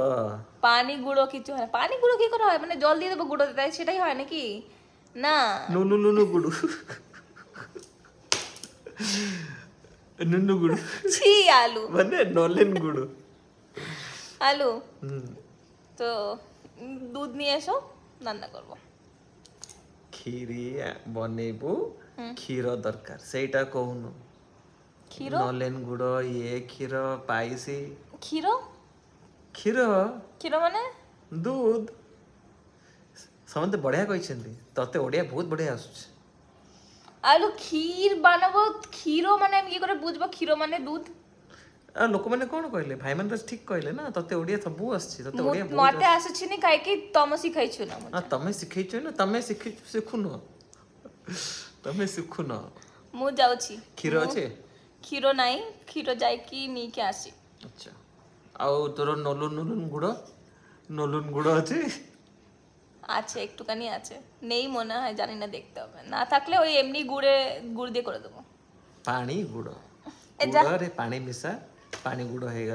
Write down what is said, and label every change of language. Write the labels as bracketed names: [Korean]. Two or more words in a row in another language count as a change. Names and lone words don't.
[Bangla] পানি গুঁড়ো কিছু হয় না। পানি গুঁড়ো কি করে হয়? মানে জল দিয়ে দেবো গুঁড়ো তাই সেটাই হয় নাকি? না, নুনু নুনু গুড়ু। নুনু গুড়ু ছি আলু, মানে নলেন গুড়ু। আলু তো দুধ নিয়ে এসো, রান্না করবো। [Odia] କ୍ଷୀରି ବନେଇବୁ, କ୍ଷୀର ଦରକାର ସେଇଟା କହୁନୁ। କ୍ଷୀର? ନଲେନ ଗୁଡ, ଇଏ କ୍ଷୀର, ପାଇସି। କ୍ଷୀର? କ୍ଷୀର? କ୍ଷୀର ମାନେ? ଦୁଧ। ସମସ୍ତେ ବଢିଆ କହିଛନ୍ତି, ତତେ ଓଡିଆ ବହୁତ ବଢିଆ ଆସୁଛି। [Bangla] আলু ক্ষীর বানাবো, ক্ষীর মানে আমি কি করে বুঝবো ক্ষীর মানে দুধ? [Odia] ଲୋକମାନେ କଣ କହିଲେ? ଭାଇମାନେ ତ ଠିକ କହିଲେ ନା, ତତେ ଓଡିଆ ସବୁ ଆସିଛି, ତତେ ଓଡିଆ ବହୁତ ମତେ ଆସୁଛିନି କାହିଁକି ତମ ଶିଖାଇଛୁ ନା ମତେ। ତମେ ଶିଖେଇଛ ନା, ତମେ ଶିଖୁନ, ତମେ ଶିଖୁନ। ମୁଁ ଯାଉଛି। କ୍ଷୀର ଅଛି? କ୍ଷୀର ନାହିଁ, କ୍ଷୀର ଯାଇକି ନେଇକି আসি। [Bangla] আচ্ছা, ଆଉ তোর নলুন নলুন গুড়, নলুন গুড় আছে? আছে, একটুখানি আছে, নেই মনে হয়, জানি না, দেখতে হবে। না থাকলে ওই এমনি গুড় দিয়ে করে দেবো। পানি গুড়, যা। গুড়রে পানি মিশা, পানি গুড় হয়ে গেল।